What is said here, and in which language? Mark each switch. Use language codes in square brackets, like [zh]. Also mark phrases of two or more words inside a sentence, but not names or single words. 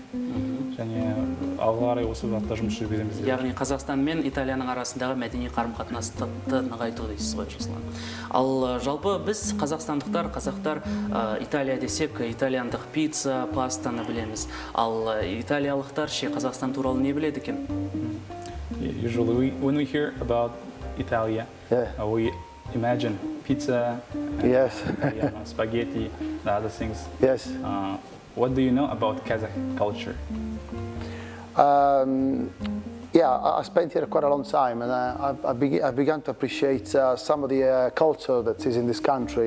[kk] Және алға қарай осы бағытта жұмыс жүргіземіз. Яғни Қазақстан мен Италияның арасындағы мәдени қарым-қатынасты нығайту дейсіз ғой, Жасұлан. Ал жалпы біз қазақстандықтар, қазақтар Италия десек, итальяндық пицца, пастаны білеміз. Ал италиялықтар ше Қазақстан туралы не біледі екен? [en] Usually when we hear about Italia, we imagine pizza, yes, spaghetti, the other things. Yes. What do you know about Kazakh culture? Yeah, I spent here quite a long time, and I began to appreciate some of the culture that is in this country.